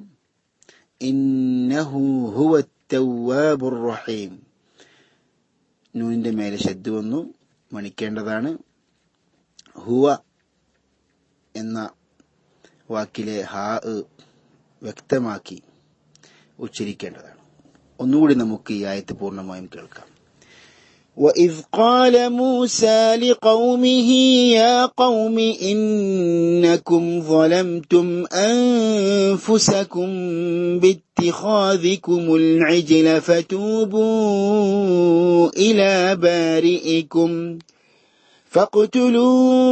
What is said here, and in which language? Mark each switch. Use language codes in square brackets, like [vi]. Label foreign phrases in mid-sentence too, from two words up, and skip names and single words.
[ar] إنه هو التواب الرحيم, [ml] നൂനിന്റെ മേലെ ശദ്ദ് വന്നു, മണിക്കേണ്ടതാണ്. ഹുവ എന്ന വാക്കിലെ ഹാ വ്യക്തമാക്കി ഉച്ചരിക്കേണ്ടതാണ്. ഒന്നുകൂടി നമുക്ക് ഈ ആയത്ത് പൂർണ്ണമായും കേൾക്കാം. [ar] وَإِذْ قَالَ مُوسَى لِقَوْمِهِ يَا قَوْمِ إِنَّكُمْ ظَلَمْتُمْ أَنفُسَكُمْ بِاتِّخَاذِكُمُ الْعِجْلَ فَتُوبُوا إِلَى بَارِئِكُمْ فَاقْتُلُوا